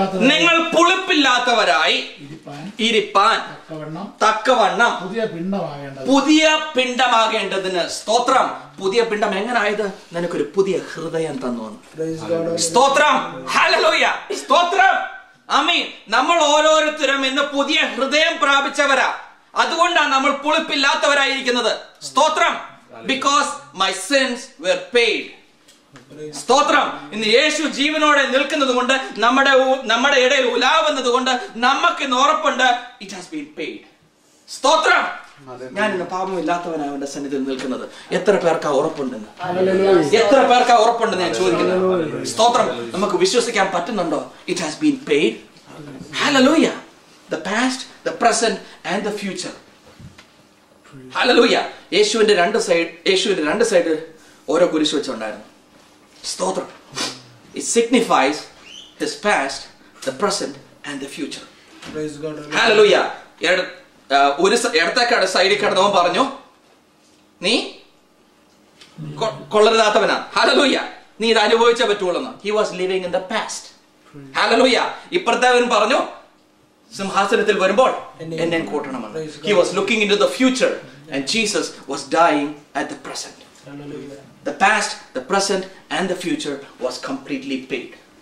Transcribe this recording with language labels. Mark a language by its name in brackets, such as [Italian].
[Malayalam] നിങ്ങൾ പുളിപ്പില്ലാത്തവരായി ഇരിപ്പാൻ തക്കവണ്ണം പുതിയ പിണ്ഡമാകേണ്ടതിന്. സ്തോത്രം. പുതിയ പിണ്ഡം എങ്ങനായത്? നിനക്കൊരു പുതിയ ഹൃദയം തന്നു. സ്തോത്രം. ഹല്ലേലൂയ. സ്തോത്രം. ആമീൻ. നമ്മൾ ഓരോരുത്തരും ഇന്ന് പുതിയ ഹൃദയം പ്രാപിച്ചവരാ. അതുകൊണ്ടാണ് നമ്മൾ പുളിപ്പില്ലാത്തവരായിരിക്കുന്നത്. സ്തോത്രം. [English] Because my sins were paid. [Malayalam] സ്തോത്രം. ഇന്ന് യേശു ജീവനോടെ നിൽക്കുന്നത് കൊണ്ട് നമ്മുടെ ഇടയിൽ ഉലാവുന്നത് കൊണ്ട് നമുക്ക് ഇന്ന് ഉറപ്പുണ്ട്. [English] It has been paid. [Malayalam] സ്തോത്രം. ഞാൻ ഇന്ന് പാപമില്ലാത്തവനാണ് അവന്റെ സന്നിധിയിൽ നിൽക്കുന്നത്. എത്ര പേർക്ക് ഉറപ്പുണ്ടെന്ന്? എത്ര പേർക്ക് ഉറപ്പുണ്ടെന്ന് ഞാൻ ചോദിക്കുന്നു. സ്തോത്രം. നമുക്ക് വിശ്വസിക്കാൻ പറ്റുന്നുണ്ടോ? [English] It has been paid. [Malayalam] Hallelujah. [English] The past, the present and the future. Hallelujah. [Malayalam] യേശുവിന്റെ രണ്ട് സൈഡ് ഓരോ കുരിശ് വെച്ചുണ്ടായിരുന്നു. സ്തോത്രം. [English] It signifies his past, the present and the future. Praise God. Hallelujah. [Malayalam] ഒരു ഇടത്തേക്കാട് സൈഡിൽ കിടന്നവൻ പറഞ്ഞു, നീ കൊള്ളരുതാത്തവനാ. ഹല്ലേലൂയ. നീ ഇത് അനുഭവിച്ചേ പറ്റുള്ളൂ. [English] He was living in the past. [Malayalam] Hallelujah. ഇപ്പുറത്തവൻ പറഞ്ഞു, സിംഹാസനത്തിൽ വരുമ്പോൾ എന്നെ കൂട്ടണമെന്ന്. [English] He was looking into the future and Jesus was dying at the present. The past, the present and the future was completely paid.